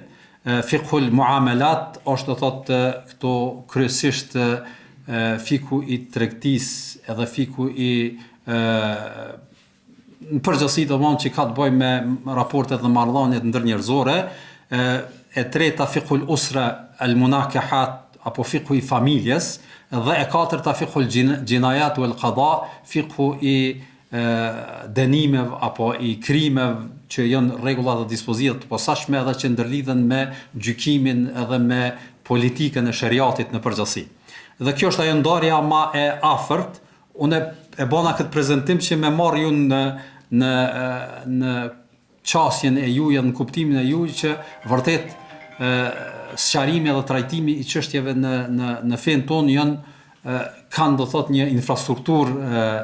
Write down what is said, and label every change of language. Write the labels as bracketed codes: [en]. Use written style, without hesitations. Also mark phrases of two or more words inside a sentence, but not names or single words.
[ar] فقه المعاملات [sq] është do thot këto kryesisht fiku i tregtisë edhe fiku i në përgjithësi domthonë që ka të bëjë me raportet dhe marrëdhëniet ndërnjerëzore. E treta [ar] فقه الأسرة المناكحات [sq] apo fiqhu i familjes, dhe e katërta [ar] فقه الجنايات والقضاء, [sq] fiqhu i dënimeve apo i krimeve që janë rregulla dhe dispozita të posaçme edhe që ndërlidhen me gjykimin edhe me politikën e shariatit në përgjithësi. Dhe kjo është ajo ndarja më e afërt. Unë e bona këtë prezantim që më marr ju në qasjen e juaj, në kuptimin e juaj që vërtet sqarimi dhe trajtimi i çështjeve në fen tonë kanë do thot një infrastrukturë